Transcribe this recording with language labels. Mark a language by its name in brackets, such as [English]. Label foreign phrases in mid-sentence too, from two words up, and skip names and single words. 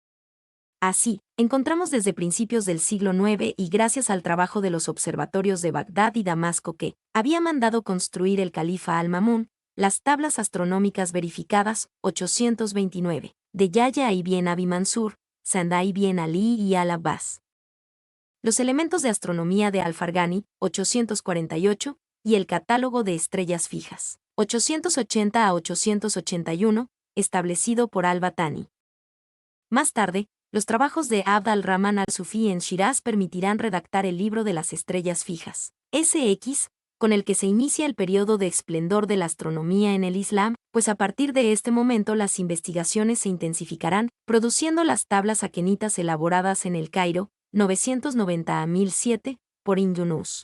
[Spanish] Así, encontramos desde principios del siglo IX y gracias al trabajo de los observatorios de Bagdad y Damasco que había mandado construir el califa Al-Mamun, las tablas astronómicas verificadas 829 de Yahya ibn Abi Mansur, Sanda ibn Ali y Al-Abbas. Los elementos de astronomía de Al-Farghani 848 y el catálogo de estrellas fijas 880 a 881, establecido por Al-Batani. Más tarde, los trabajos de Abd al-Rahman al-Sufi en Shiraz permitirán redactar el libro de las estrellas fijas, SX, con el que se inicia el periodo de esplendor de la astronomía en el Islam, pues a partir de este momento las investigaciones se intensificarán, produciendo las tablas aquenitas elaboradas en el Cairo, 990 a 1007, por Ibn Yunus.